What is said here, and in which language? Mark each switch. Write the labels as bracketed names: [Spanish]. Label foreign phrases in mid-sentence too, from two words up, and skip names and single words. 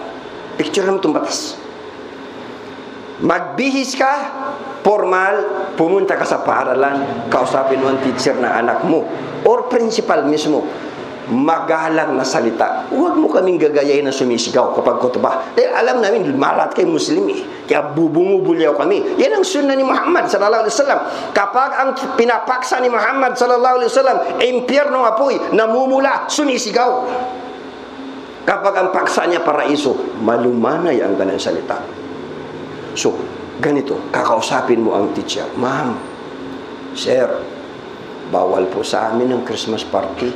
[Filipino] Picturean mo itong batas. Magbihis ka, formal, pumunta ka sa paaralan, kausapin mo ang teacher na anak mo or principal mismo. Magalang na salita. Huwag mo kaming gagayahin na sumisigaw kapag kutubah. Dahil alam namin, malat kayo Muslim kaya bubungubulyaw kami. Yan ang sunnah ni Muhammad [Arabic] صلى الله عليه وسلم. [Filipino] Kapag ang pinapaksa ni Muhammad [Arabic] صلى الله عليه وسلم, [Filipino] impyernong apoy, namumula, sumisigaw. Kapag ang paksa niya paraiso, malumanay ang kanyang salita. So, ganito, kakausapin mo ang teacher, ma'am, Sir, bawal po sa amin ang [English] Christmas party.